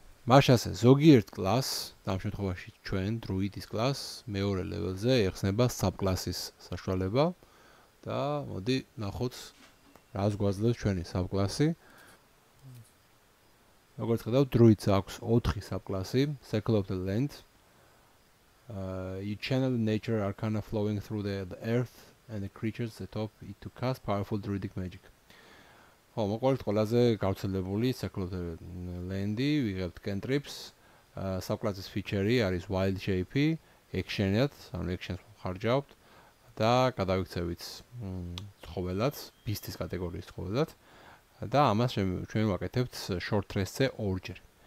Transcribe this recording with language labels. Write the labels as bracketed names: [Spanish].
[Georgian] მაშასე ზოგიერთ კლასს, ამ შემთხვევაში ჩვენ დრუიდის კლასს მეორე level-ზე ეხსნება subclass-ის საშუალება და მოდი ნახოთ რას გვაძლევს ჩვენი subclass-ი. როგორც ხედავთ, druids აქვს 4 subclass-ი, Circle of the Land. [English] You channel nature arcana flowing through the earth and the creatures that top it to cast powerful druidic magic. [Georgian] ხო, მოყოლით ყველაზე გავრცელებული Circle of the Land-ი, ვიღებთ cantrips, subclass-ის feature-ი არის wild shape-ი, action-ად, ანუ action-ს ხარჯავთ და გადავიქცევით ცხოველად, beast-ის კატეგორიის ცხოველად და ამას ჩვენ ვაკეთებთ short rest-ზე ორჯერ.